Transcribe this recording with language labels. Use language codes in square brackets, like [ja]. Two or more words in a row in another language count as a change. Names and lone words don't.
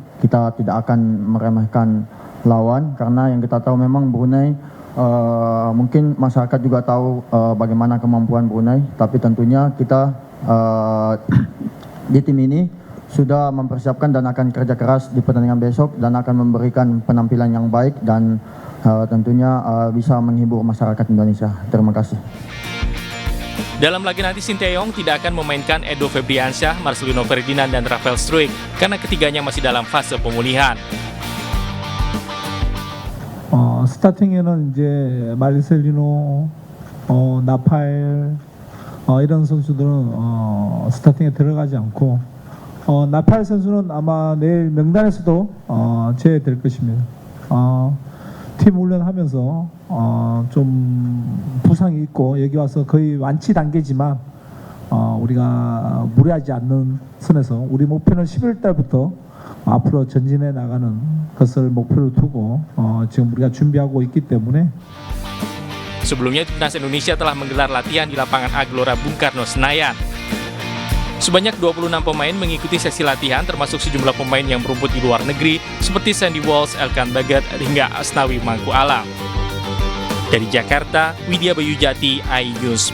[id] Kita tidak akan meremehkan lawan karena yang kita tahu memang Brunei mungkin masyarakat juga tahu bagaimana kemampuan Brunei, tapi tentunya kita di tim ini sudah mempersiapkan dan akan kerja keras di pertandingan besok dan akan memberikan penampilan yang baik dan tentunya bisa menghibur masyarakat Indonesia. Terima kasih. Dalam laga nanti Sinteyong tidak akan memainkan Edo Febriansyah, Marcelino Ferdinand, dan Rafael Struijk karena ketiganya masih dalam fase pemulihan. [ko] 스타팅에는 이제 마르셀리노, 나팔 이런 선수들은 스타팅에 들어가지 않고 나팔 선수는 아마 내일 명단에서도 제외될 것입니다. 팀 훈련하면서 좀 부상이 있고 여기 와서 거의 완치 단계지만 우리가 무리하지 않는 선에서 우리 목표는 11월 달부터 앞으로 전진해 나가는 것을 목표로 두고 지금 우리가 준비하고 있기 때문에. [id] Sebelumnya Timnas Indonesia telah menggelar latihan di lapangan A Gelora Bung Karno, Senayan. Sebanyak 26 pemain mengikuti sesi latihan termasuk sejumlah pemain yang berumput di luar negeri seperti Sandy Walsh, Elkan Bagat, hingga Asnawi Mangku Alam. Dari Jakarta, Widya Bayujati, iNews.